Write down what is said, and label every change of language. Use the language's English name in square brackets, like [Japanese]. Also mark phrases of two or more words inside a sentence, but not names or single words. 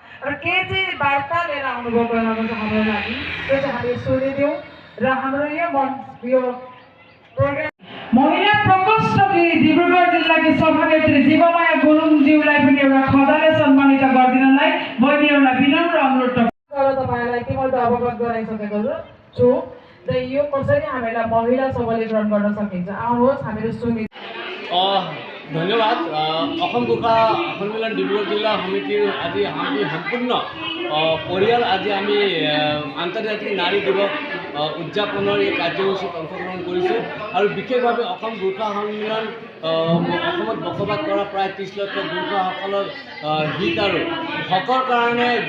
[Nepali] र के चाहिँ वार्ता लिएर आउनुभयो भएको छ हाम्रो लागि त्यो चाहिँ हामीले सुनिदिउँ र हाम्रो यो प्रोग्राम महिला प्रकोष्ठले डिब्रुगढ जिल्लाकी सभानेत्री जीवमाया गुरुङज्यूलाई पनि एउटा खदाले सम्मानित गरिदिनलाई मैले एउटा विनम्र अनुरोध तपाईलाई के मैले अवगत गराइसकेको छु र यो कसरी हामीलाई महिला सबलीकरण गर्न सकिन्छ आउनुहोस् हामीले सुनि [Assamese] धन्यवाद অসম গোৰ্খা সন্মিলন ডিব্ৰুগড় জিলা সমিতিৰ আজি আমি সম্পূৰ্ণ পৰিয়াল আজি আমি আন্তৰ্জাতিক নাৰী দিৱস উদযাপনৰ এই কাৰ্যসূচীত অংশগ্ৰহণ কৰিছোঁ আৰু বিশেষভাৱে অসম গোৰ্খা সন্মিলন অসমত বসবাস কৰা প্ৰায় 30 লক্ষ গোৰ্খাসকলৰ হিত আৰু হকৰ কাৰণে